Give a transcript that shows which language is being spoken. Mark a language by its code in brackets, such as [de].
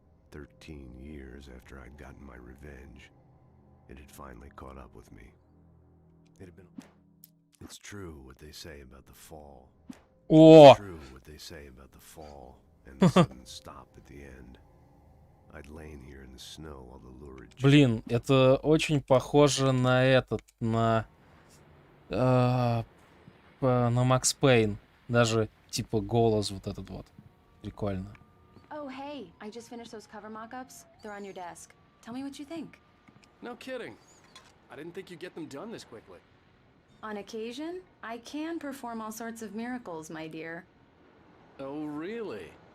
[en] 13 years after I'd gotten my revenge, it had finally caught up with me. It had been... It's true what they say about the fall. О! It's true what they say about the fall and the sudden stop at the end. I'd lain here in the snow while the lurid... [ru] Блин, это очень похоже на этот, на Макс Пейн. Даже типа голос вот этот вот. Прикольно. [en] Oh, hey, I just finished those cover mock-ups. They're on your desk. Tell me what you think. No kidding. I didn't think you'd get them done this quickly. On occasion, I can perform all sorts of miracles, my dear. Oh, really?